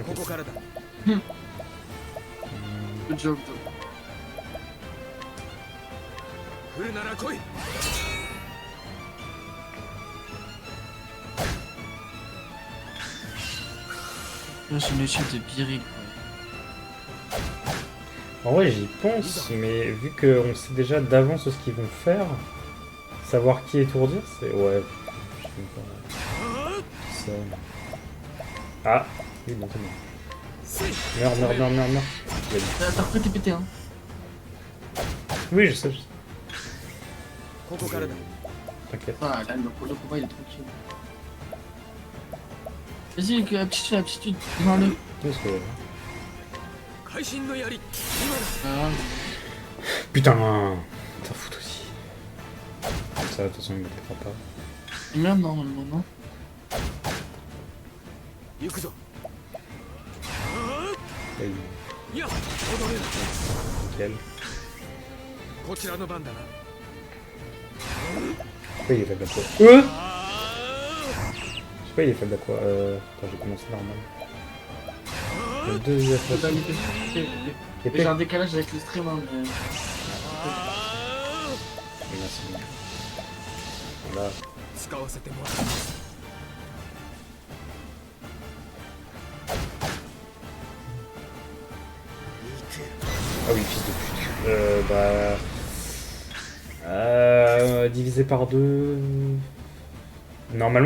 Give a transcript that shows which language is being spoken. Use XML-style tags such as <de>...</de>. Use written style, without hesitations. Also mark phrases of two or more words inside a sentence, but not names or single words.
<ja>ここからだ。</ja> <en>Good job,</en> <fr>toi.</fr> <ja>来るなら来い。</ja> <fr>Là, j'ai une échelle de Biril, quoi. En vrai, j'y pense, mais vu qu'on sait déjà d'avance ce qu'ils vont faire, savoir qui étourdir, c'est. Ouais. Je sais pas. Ça. Ah! Oui, bon, c'est bon. Meurs. Il a dit. T'as repris tes pétés, hein. Oui, je sais.</fr> <ja>ここからだ。</ja> <fr>T'inquiète. Ah, là, le combat, il est tranquille. Vas-y, avec aptitude, devant-le. Qu'est-ce que.</fr> <ja>会心の槍。今だ。</ja> <fr>Ah, Putain! T'en fous aussi. Comme ça, de toute façon, il m'attaquera pas. il meurt normalement, non?</fr> <ja>行くぞ。</ja> <fr>Là, il...</fr> <ja>いや、とどめだ。</ja> <fr>Nickel.</fr> <ja>こちらの番だな。</ja> <fr>Pourquoi il est faible à quoi? Pourquoi il est faible à quoi? Attends, j'ai commencé normal. Le deuxième J'ai fois. J'ai un décalage avec le stream, hein, mais... Et là, c'est bon. Voilà.</fr> <ja>使わせてもらう。</ja> <fr>Ah oui, fils de pute. Divisé par 2. Normalement, en Ouais, calculant,</fr>